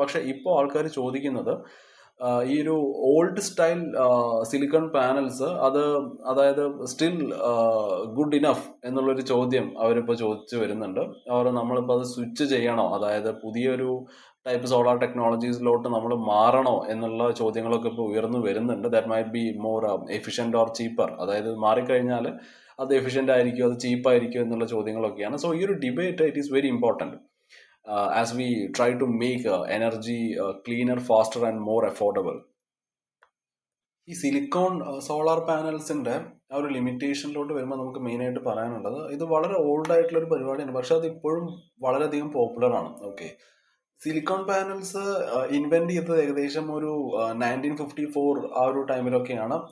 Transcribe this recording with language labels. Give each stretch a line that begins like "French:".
Malayalam: പക്ഷേ ഇപ്പോൾ ആൾക്കാർ ചോദിക്കുന്നത് ഈ ഒരു ഓൾഡ് സ്റ്റൈൽ സിലിക്കൺ പാനൽസ് അതായത്
English: still good enough
Malayalam: എന്നുള്ളൊരു ചോദ്യം അവരിപ്പോൾ ചോദിച്ചു വരുന്നുണ്ട്. അവർ നമ്മളിപ്പോൾ അത് സ്വിച്ച് ചെയ്യണോ, അതായത് പുതിയൊരു ടൈപ്പ് സോളാർ ടെക്നോളജീസിലോട്ട് നമ്മൾ മാറണോ എന്നുള്ള ചോദ്യങ്ങളൊക്കെ ഇപ്പോൾ ഉയർന്നു വരുന്നുണ്ട്.
English: That might be more efficient or cheaper.
Malayalam: അതായത് മാറിക്കഴിഞ്ഞാൽ അത് എഫിഷ്യൻ്റ് ആയിരിക്കും, അത് ചീപ്പായിരിക്കും എന്നുള്ള ചോദ്യങ്ങളൊക്കെയാണ്.
English: So ഈ ഒരു debate it is very important as we try to make energy cleaner, faster and more affordable.
Malayalam: ഈ സിലിക്കോൺ സോളാർ പാനൽസിൻ്റെ ആ ഒരു ലിമിറ്റേഷനിലോട്ട് വരുമ്പോൾ നമുക്ക് മെയിനായിട്ട് പറയാനുള്ളത്, ഇത് വളരെ ഓൾഡ് ആയിട്ടുള്ളൊരു പരിപാടിയാണ്, പക്ഷെ അത് ഇപ്പോഴും വളരെയധികം പോപ്പുലർ ആണ്. ഓക്കെ, സിലിക്കോൺ പാനൽസ് ഇൻവെന്റ് ചെയ്തത് ഏകദേശം ഒരു 1954 ആ ഒരു ടൈമിലൊക്കെയാണ്.